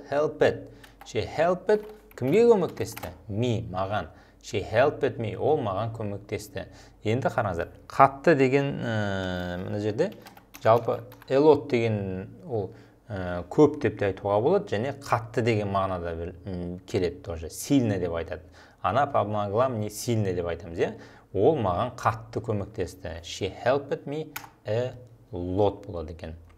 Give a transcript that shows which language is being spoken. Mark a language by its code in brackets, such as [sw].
[en] Helped. She helped. [kk] Кімге көмектесті? [en] Me, [kk] маған. [en] She helped me. [kk] Ол маған көмектесті. Енді қараңыздар. Қатты деген мына жерде жалпы a lot деген ол көп деп те айтуға болады, және қатты деген мағынада келеді тоже. Сильно деп айтады. [ru] Она помогла мне сильно [kk] деп айтамыз, иә? Ол маған қатты көмектесті. [en] She helped me a lot [kk] болады екен.